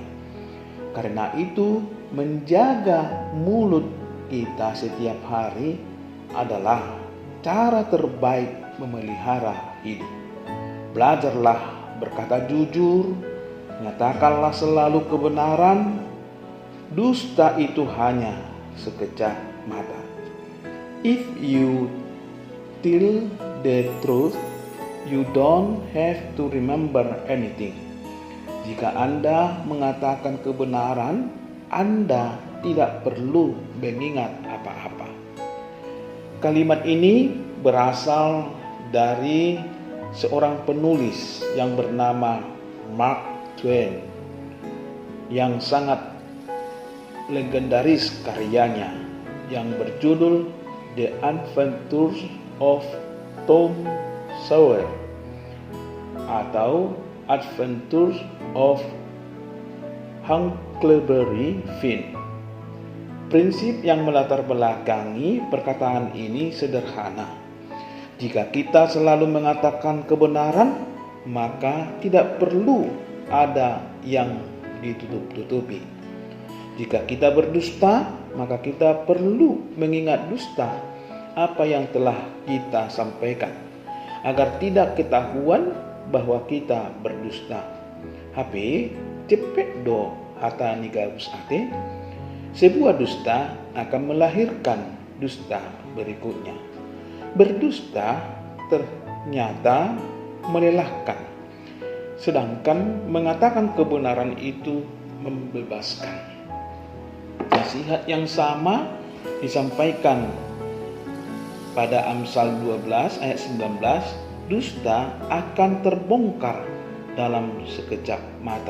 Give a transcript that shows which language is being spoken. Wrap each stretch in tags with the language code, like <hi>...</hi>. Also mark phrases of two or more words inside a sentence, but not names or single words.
<id>Karena itu, menjaga mulut kita setiap hari adalah cara terbaik memelihara hidup. Belajarlah berkata jujur, nyatakanlah selalu kebenaran. Dusta itu hanya sekejap mata.</id> <en>If you tell the truth, you don't have to remember anything.</en> <id>Jika Anda mengatakan kebenaran, Anda tidak perlu mengingat apa-apa. Kalimat ini berasal dari seorang penulis yang bernama Mark Twain yang sangat legendaris karyanya yang berjudul The Adventures of Tom Sawyer atau Adventures of Huckleberry Finn. Prinsip yang melatar belakangi perkataan ini sederhana. Jika kita selalu mengatakan kebenaran, maka tidak perlu ada yang ditutup-tutupi. Jika kita berdusta, maka kita perlu mengingat dusta apa yang telah kita sampaikan, agar tidak ketahuan bahwa kita berdusta.</id> <bbc>Hape cepet do hata nigaus ate.</bbc> <id>Sebuah dusta akan melahirkan dusta berikutnya. Berdusta ternyata melelahkan, sedangkan mengatakan kebenaran itu membebaskan. Nasihat yang sama disampaikan pada Amsal 12 ayat 19, dusta akan terbongkar dalam sekejap mata.</id>